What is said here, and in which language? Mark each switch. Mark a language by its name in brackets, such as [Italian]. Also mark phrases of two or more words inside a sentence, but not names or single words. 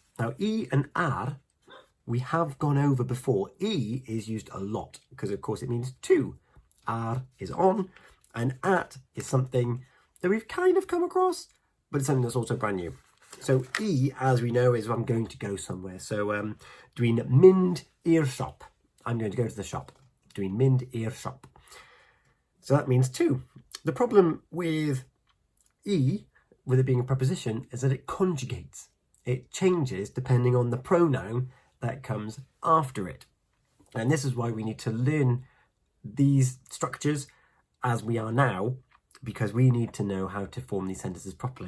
[English] Now I and ar we have gone over before. I is used a lot because of course it means to. Ar is on, and at is something that we've kind of come across, but it's something that's also brand new. So I, as we know, is I'm going to go somewhere. [Welsh] So dwi'n mynd i'r shop. [English] I'm going to go to the shop. [Welsh] Dwi'n mynd i'r shop. [English] So that means to. The problem with I, with it being a preposition, is that it conjugates. It changes depending on the pronoun that comes after it. And this is why we need to learn these structures as we are now, because we need to know how to form these sentences properly.